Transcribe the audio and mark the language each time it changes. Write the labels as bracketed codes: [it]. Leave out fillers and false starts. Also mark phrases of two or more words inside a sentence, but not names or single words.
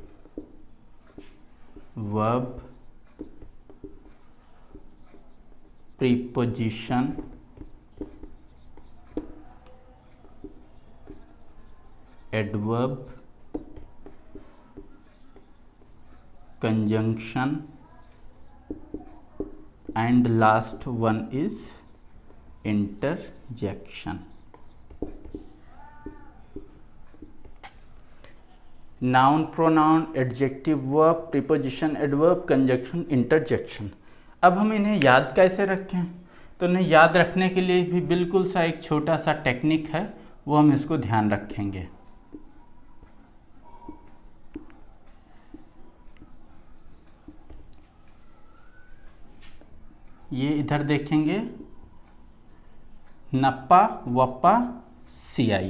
[en] verb, preposition, adverb, conjunction, and last one is interjection. Noun, pronoun, adjective, verb, preposition, adverb, conjunction, interjection. [hi] अब हम इन्हें याद कैसे रखें? तो इन्हें याद रखने के लिए भी बिल्कुल सा एक छोटा सा टेक्निक है, वो हम इसको ध्यान रखेंगे। ये इधर देखेंगे, नप्पा, वप्पा, सियाई।